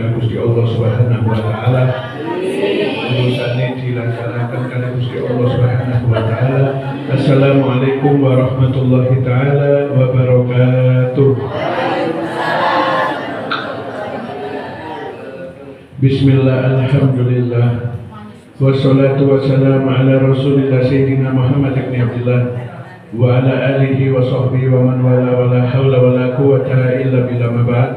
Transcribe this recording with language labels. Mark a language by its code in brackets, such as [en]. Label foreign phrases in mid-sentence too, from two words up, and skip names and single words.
[jv] Gusti Allah [ar] سبحانه وتعالى. [jv] Urusane dilaksanakan kali Gusti Allah [ar] سبحانه وتعالى. السلام عليكم ورحمة الله تعالى وبركاته. بسم الله، الحمد لله، والصلاة والسلام على رسول الله سيدنا محمد بن عبد الله وعلى آله وصحبه ومن والاه ولا حول ولا قوة إلا بالله أما بعد.